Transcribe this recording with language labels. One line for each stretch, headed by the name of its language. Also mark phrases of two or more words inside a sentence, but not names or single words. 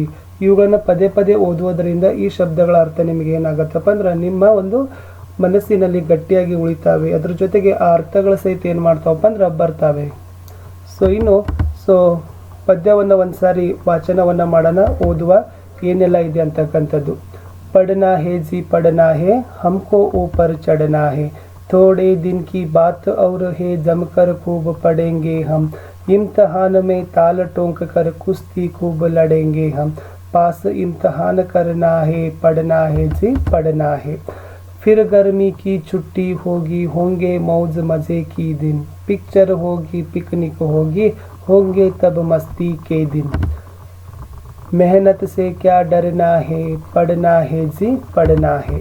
Kannada: ಇವುಗಳನ್ನ ಪದೇ ಪದೇ ಓದುವುದರಿಂದ ಈ ಶಬ್ದಗಳ ಅರ್ಥ ನಿಮಗೆ ಏನಾಗತ್ತಪ್ಪ ಅಂದ್ರೆ ನಿಮ್ಮ ಒಂದು ಮನಸ್ಸಿನಲ್ಲಿ ಗಟ್ಟಿಯಾಗಿ ಉಳಿತಾವೆ. ಅದ್ರ ಜೊತೆಗೆ ಆ ಅರ್ಥಗಳ ಸಹಿತ ಏನು ಮಾಡ್ತಾವಪ್ಪ ಅಂದ್ರೆ ಬರ್ತಾವೆ. ಸೊ ಪದ್ಯವನ್ನು ಒಂದ್ಸಾರಿ ವಾಚನವನ್ನು ಮಾಡೋಣ, ಓದುವ ಏನೆಲ್ಲ ಇದೆ ಅಂತಕ್ಕಂಥದ್ದು.
Hindi: पढ़ना है जी पढ़ना है, हमको ऊपर चढ़ना है, थोड़े दिन की बात और है जमकर खूब पढ़ेंगे हम, इम्तहान में ताल ठोंक कर कुश्ती खूब लड़ेंगे हम, पास इम्तहान करना है पढ़ना है जी पढ़ना है, फिर गर्मी की छुट्टी होगी होंगे मौज मज़े की दिन, पिक्चर होगी पिकनिक होगी होंगे तब मस्ती के दिन, मेहनत से क्या डरना है पढ़ना है जी पढ़ना है.